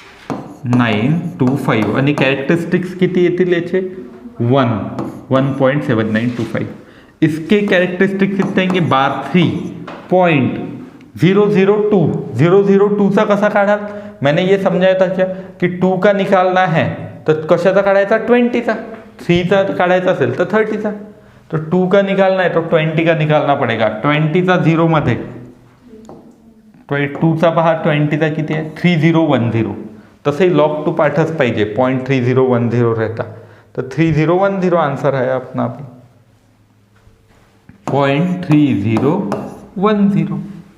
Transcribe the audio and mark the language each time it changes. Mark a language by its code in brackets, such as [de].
[mr] 7925 आणि कॅरेक्टरिस्टिक्स किती येतील याचे 1.7925. [hi] इसके कैरेक्टरिस्टिक्स कितने आएंगे, बार 3.002. [mr] 002 चा कसा काढाल, [hi] मैंने ये समझाया था क्या कि 2 का निकालना है [mr] तर कशाचा काढायचा 20चा. 3 चा काढायचा असेल तर 30चा. [hi] तो 2 का निकालना है तो 20 का निकालना पड़ेगा. [mr] 20चा 0 मध्ये 2 चा पहा 20चा किती आहे 3010. तसंही लॉग 2 पाठच पाहिजे. 0.3010 रहता. तर 3010 आन्सर आहे अपना 0.3010.